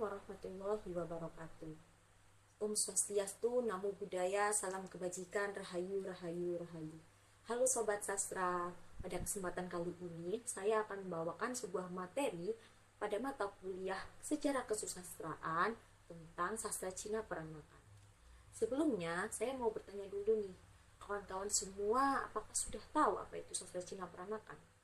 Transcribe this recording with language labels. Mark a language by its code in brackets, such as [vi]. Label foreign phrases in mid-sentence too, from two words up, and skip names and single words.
[ar] ورحمة الله وبركاته. [id] Om Swastiastu, Namo Buddhaya, salam kebajikan, rahayu, rahayu, rahayu. Halo Sobat Sastra, pada kesempatan kali ini saya akan membawakan sebuah materi pada mata kuliah Sejarah Kesusastraan tentang Sastra Cina Peranakan. Sebelumnya, saya mau bertanya dulu nih, kawan-kawan semua apakah sudah tahu apa itu Sastra Cina Peranakan?